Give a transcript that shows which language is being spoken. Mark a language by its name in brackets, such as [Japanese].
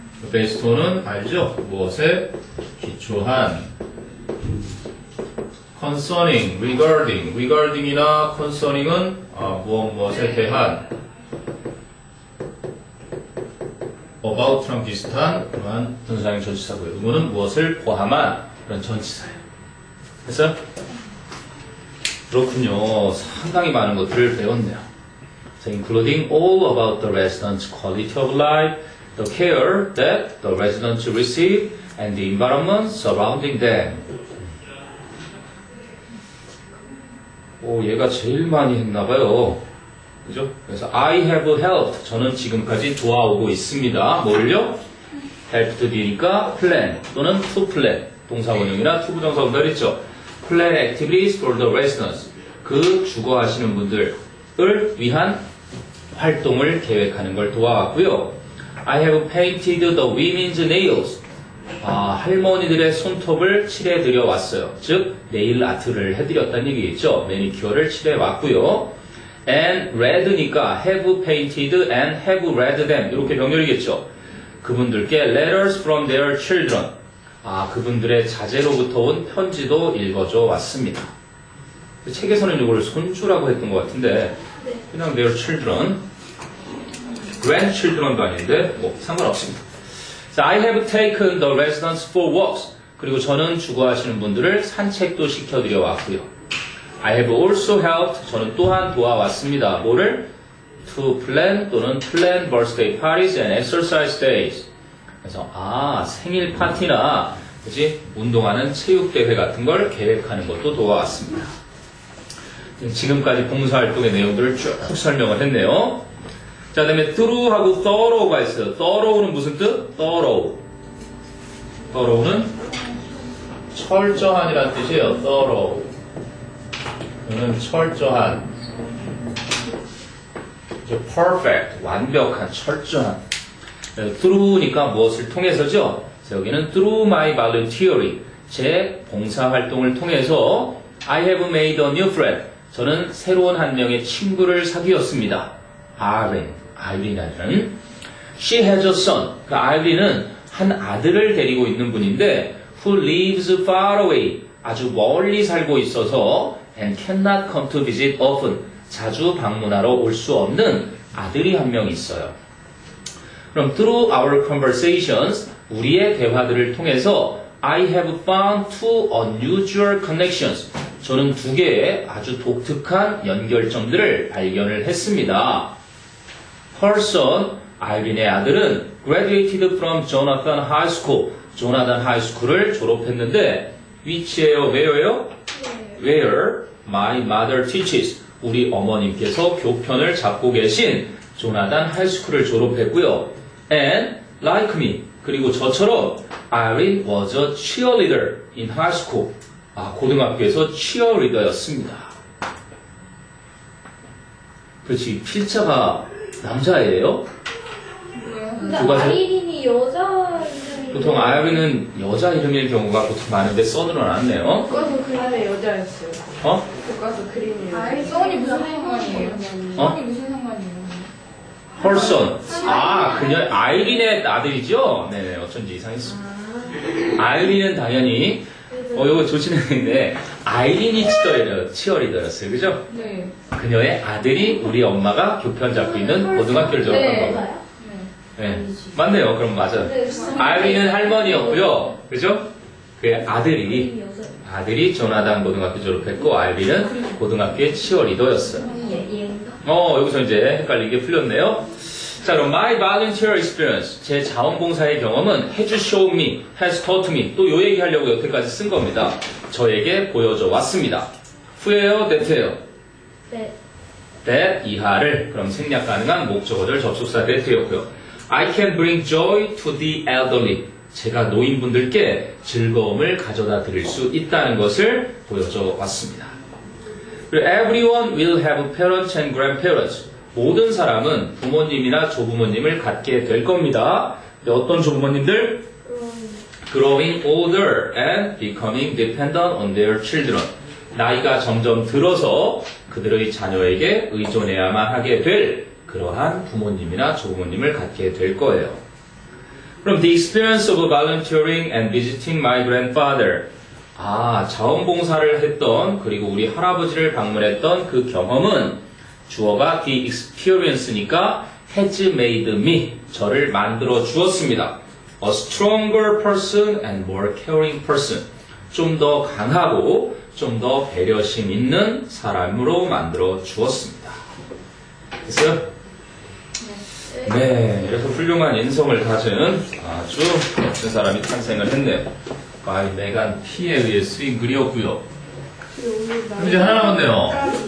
[Korean] based on은 알죠? 무엇에 기초한 concerning, regarding이나 concerning은 무엇에 대한 about랑 비슷한 그러한 분사형 전치사고요. 이거는 무엇을 포함한 그런 전치사예요. 됐어요? 그렇군요. 상당히 많은 것들을 배웠네요. [English] So including all about the residents' quality of life, the care that the residents receive, and the environment surrounding them. [Korean] 얘가 제일 많이 했나봐요. 그죠? 그래서 [English] I have helped. [Korean] 저는 지금까지 도와오고 있습니다. 뭘요? [English] helped [Korean] 뒤니까 [English] plan [Korean] 또는 [English] to plan. [Korean] 동사원형이나 to 부정사 원별 있죠. [English] plan activities for the residents. [Korean] 그 주거하시는 분들을 위한 활동을 계획하는 걸 도와왔고요. [English] I have painted the women's nails. [Korean] 할머니들의 손톱을 칠해드려 왔어요. 즉, 네일 아트를 해드렸다는 얘기겠죠. 매니큐어를 칠해왔고요. [English] And read니까 have painted and have read them. [Korean] 이렇게 병렬이겠죠. 그분들께 [English] letters from their children. [Korean] 그분들의 자제로부터 온 편지도 읽어줘 왔습니다. 책에서는 이걸 손주라고 했던 것 같은데, 그냥 [English] their children. [Korean] grandchildren도 아닌데, 상관없습니다. [English] So I have taken the residents for walks. [Korean] 그리고 저는 주거하시는 분들을 산책도 시켜드려 왔고요. [English] I have also helped. [Korean] 저는 또한 도와왔습니다. 뭐를? [English] To plan [Korean] 또는 [English] plan birthday parties and exercise days. [Korean] 그래서 생일 파티나 그치? 운동하는 체육대회 같은 걸 계획하는 것도 도와왔습니다. 지금까지 봉사활동의 내용들을 쭉 설명을 했네요. 자, 그 다음에 through하고 thorough가 있어요. thorough는 무슨 뜻? thorough는 철저한이라는 뜻이에요. thorough. 이거는 철저한. perfect. 완벽한, 철저한. through니까 무엇을 통해서죠? 그래서 여기는 [English] through my volunteering. [Korean] 제 봉사활동을 통해서 [English] I have made a new friend. [Korean] 저는 새로운 한 명의 친구를 사귀었습니다. 아이린이라는. [English] She has a son. [Korean] 그 아이린은 한 아들을 데리고 있는 분인데 [English] who lives far away. [Korean] 아주 멀리 살고 있어서 [English] and cannot come to visit often. [Korean] 자주 방문하러 올 수 없는 아들이 한 명 있어요. 그럼 [English] through our conversations, [Korean] 우리의 대화들을 통해서 [English] I have found two unusual connections. [Korean] 저는 두 개의 아주 독특한 연결점들을 발견을 했습니다. [English] Her son, [Korean] 아이린의 아들은 [English] graduated from Jonathan High School. [Korean] 조나단 하이스쿨을 졸업했는데 위치에요? where요? [English] Where my mother teaches. [Korean] 우리 어머님께서 교편을 잡고 계신 조나단 하이스쿨을 졸업했고요. [English] And like me. [Korean] 그리고 저처럼 [English] Irene was a cheerleader in high school. [Korean] 고등학교에서 cheerleader였습니다. 그렇지. 필자가 남자예요? 근데 누가 저- 아이린이 여자 이름이 보통 아이린은 여자 이름일 경우가 보통 많은데 써놓은 않네요. 교과서 그림의 여자였어요. 어? 교과서 그림의 여자. 아이, 써니 무슨 상관이에요? 어? 써니 무슨 상관이에요? 펄선. 그녀 아이린의 아들이죠? 네네, 어쩐지 이상했어. 아이린은 당연히, 이거 조심했는데, 아이린이 치어리더였어요. 그죠? 네. 그녀의 아들이 우리 엄마가 교편 잡고 있는 고등학교를 졸업한 네. 거. 네. 맞네요. 그럼 맞아요. 아이린은 할머니였고요. 그죠? 그 아들이 조나단 고등학교 졸업했고, 아이린은 고등학교의 치어리더였어요. 여기서 이제 헷갈리게 풀렸네요. 자, 그럼 [English] my volunteer experience. [Korean] 제 자원봉사의 경험은 [English] has shown me, has taught me. [Korean] 또 요 얘기 하려고 여태까지 쓴 겁니다. 저에게 보여줘 왔습니다. 후에요, that예요? 네. that 이하를 그럼 생략 가능한 목적어들 접속사 that였고요. [English] I can bring joy to the elderly. [Korean] 제가 노인분들께 즐거움을 가져다 드릴 수 있다는 것을 보여줘 왔습니다. [English] 그리고 everyone will have parents and grandparents. [Korean] 모든 사람은 부모님이나 조부모님을 갖게 될 겁니다. 어떤 조부모님들? [English] Growing older and becoming dependent on their children. [Korean] 나이가 점점 들어서 그들의 자녀에게 의존해야만 하게 될 그러한 부모님이나 조부모님을 갖게 될 거예요. [English] 그럼 the experience of volunteering and visiting my grandfather. [Korean] 자원봉사를 했던 그리고 우리 할아버지를 방문했던 그 경험은 주어가 the experience니까 [English] has made me. [Korean] 저를 만들어 주었습니다. [English] A stronger person and more caring person. [Korean] 좀 더 강하고 좀 더 배려심 있는 사람으로 만들어 주었습니다. 됐어요? 네, 이래서 훌륭한 인성을 가진 아주 멋진 사람이 탄생을 했네요. 바이 메간 P에 의해 쓰인 글이었고요. 그럼 이제 하나 남았네요.